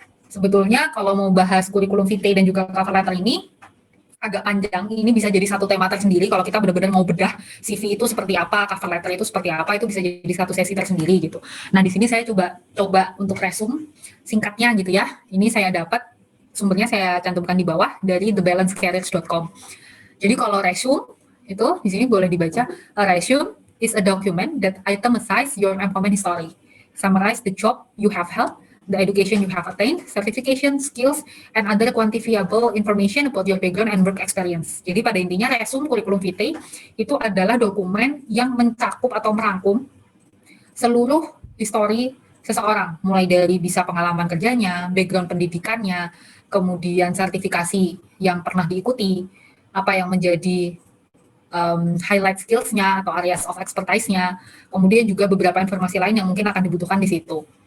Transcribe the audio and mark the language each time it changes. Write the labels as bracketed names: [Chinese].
[Indonesian] Sebetulnya kalau mau bahas kurikulum vitae dan juga cover letter ini agak panjang. Ini bisa jadi satu tema tersendiri kalau kita benar-benar mau bedah CV itu seperti apa, cover letter itu seperti apa, itu bisa jadi satu sesi tersendiri gitu. Nah, di sini saya coba untuk resume singkatnya gitu ya. Ini saya dapat sumbernya saya cantumkan di bawah dari thebalancecareers.com. Jadi kalau resume itu di sini boleh dibaca, [English] a resume is a document that itemizes your employment history, summarize the job you have held, the education you have attained, certification, skills, and other quantifiable information about your background and work experience. [Indonesian] Jadi pada intinya resume kurikulum vitae itu adalah dokumen yang mencakup atau merangkum seluruh histori seseorang, mulai dari bisa pengalaman kerjanya, background pendidikannya, kemudian sertifikasi yang pernah diikuti, apa yang menjadi highlight skills-nya atau areas of expertise-nya, kemudian juga beberapa informasi lain yang mungkin akan dibutuhkan di situ.